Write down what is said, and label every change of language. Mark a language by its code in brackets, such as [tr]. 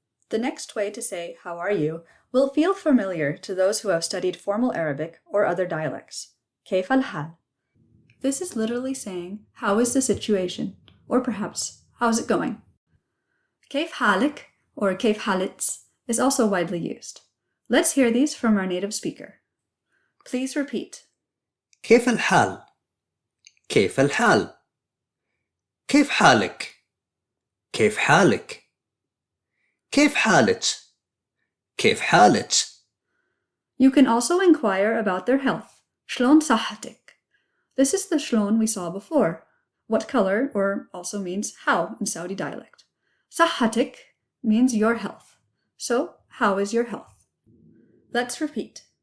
[en] The next way to say how are you will feel familiar to those who have studied formal Arabic or other dialects. [ar] كيف الحال? [en] This is literally saying, how is the situation? Or perhaps, how's it going? [ar] كيف حالك, [en] or [ar] كيف حالتك, [en] is also widely used. Let's hear these from our native speaker. Please repeat. [ar] كيف الحال؟ كيف الحال؟ كيف حالك؟ كيف حالك؟ كيف حالك؟ كيف حالك؟ [en] You can also inquire about their health. [ar] شلون صحتك? [en] This is the شلون we saw before. What color, or also means how in Saudi dialect. صحتك means your health. So, how is your health? Let's repeat.